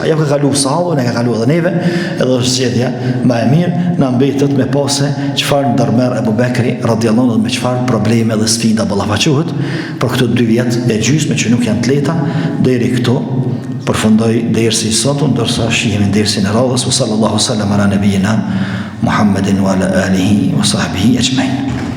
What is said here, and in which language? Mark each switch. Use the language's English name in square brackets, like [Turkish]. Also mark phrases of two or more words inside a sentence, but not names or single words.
[Albanian] Ja ka kalu sahabë, ne ka kalu edhe neve, edhe është zgjedhja ma e mirë, na mbetet me pase çfarë ndërmerr Ebu Bekri [Arabic] رضي الله عنه, [Albanian] me çfarë probleme dhe sfida ballafaqohet për këto 2 vjet e gjysmë që nuk janë të lehta. Deri këtu përfundoj dersi sot, ndërsa shihemi dersin e radhës. [Arabic] صلى الله وسلم على نبينا محمد وعلى آله وصحبه أجمعين.